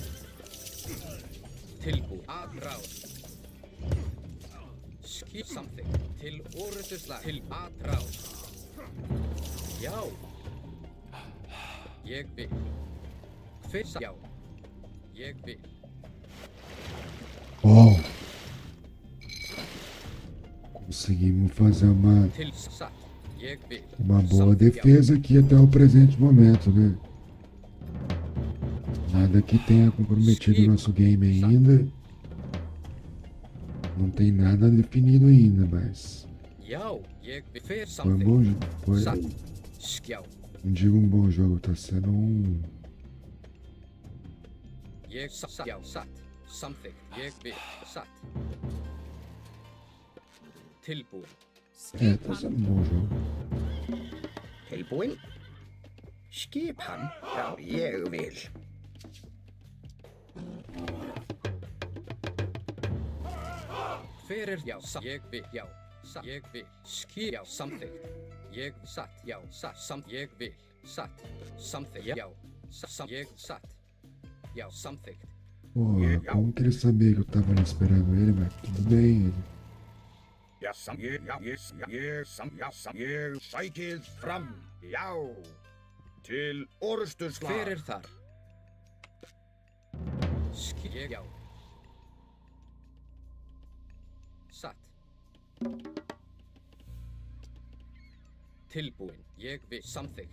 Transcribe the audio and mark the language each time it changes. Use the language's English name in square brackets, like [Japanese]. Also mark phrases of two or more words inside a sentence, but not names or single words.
[Icelandic] Tilbúin. Atrás. Skip samþykkt. Til orustu slatra. Til atrás. Já. Ég vil. Hver satt? Já. Ég vil. [Portuguese] Ó. Conseguimos fazer uma boa defesa aqui até o presente momento, né? Nada que tenha comprometido o nosso game ainda. Não tem nada definido ainda, mas foi um bom jogo. Não digo um bom jogo, tá sendo um... [Icelandic] Ég satt. Samþykkt. Ég vil. Satt. Tilbúin. [Portuguese] Tá sendo um bom jogo. [Icelandic] Tilbúin. Skipan. Já, ég vil. Hver já, satt. Ég vil. Já. Satt. Ég vil. Skip. Já, samþykkt. Ég satt. Já, satt. Ég vil. Satt. Samþykkt. Já. Satt. Ég satt. Já, samþykkt. [Portuguese] Porra, como que ele sabia que eu tava ali esperando ele, mas tudo bem, ele. [Icelandic] Ég sækið fram. Já. Til orustu slag. Hver þar? Ég, já. Satt. Tilbúin. Ég vil. Samþykkt.